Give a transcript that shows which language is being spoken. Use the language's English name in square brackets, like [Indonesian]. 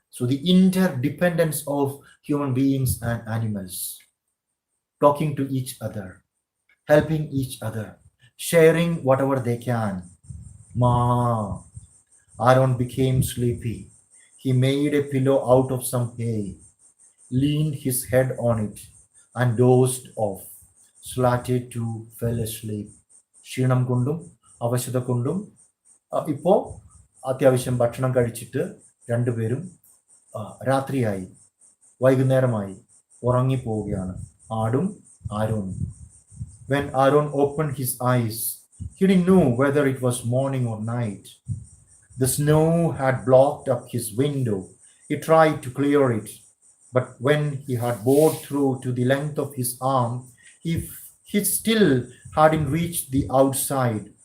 [English] So the interdependence of human beings and animals, talking to each other, helping each other, sharing whatever they can. Ma, Arun became sleepy. He made a pillow out of some hay, leaned his head on it, and dozed off. Zlateh too fell asleep. [Malayalam] ക്ഷീണം കൊണ്ടും അവശത കൊണ്ടും ഇപ്പോൾ അത്യാവശ്യം ഭക്ഷണം കഴിച്ചിട്ട് രണ്ടുപേരും രാത്രിയായി, വൈകുന്നേരമായി, ഉറങ്ങിപ്പോവുകയാണ് ആടും ആരോനും. [English] When Arun opened his eyes, he didn't know whether it was morning or night. The snow had blocked up his window. He tried to clear it, but when he had bored through to the length of his arm, he still hadn't reached the outside.